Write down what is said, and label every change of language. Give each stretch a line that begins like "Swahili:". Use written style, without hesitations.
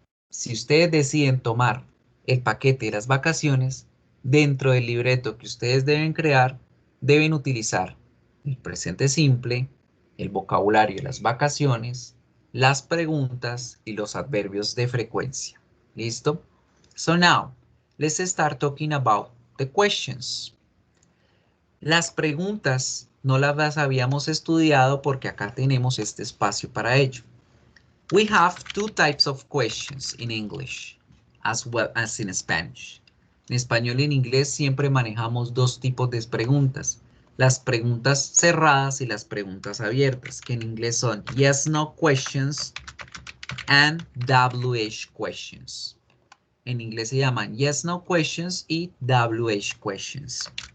Spanish: Si ustedes deciden tomar el paquete de las vacaciones, dentro del libreto que ustedes deben crear, deben utilizar el presente simple, el vocabulario de las vacaciones, las preguntas y los adverbios de frecuencia. ¿Listo?
English: So now, let's start talking about the questions.
Spanish: Las preguntas no las habíamos estudiado porque acá tenemos este espacio para ello.
English: We have two types of questions in English, as well as in Spanish.
Spanish: En español y en inglés siempre manejamos dos tipos de preguntas. Las preguntas cerradas y las preguntas abiertas, que en inglés son
English: yes, no questions and WH questions.
Spanish: En inglés se llaman yes, no questions y WH questions.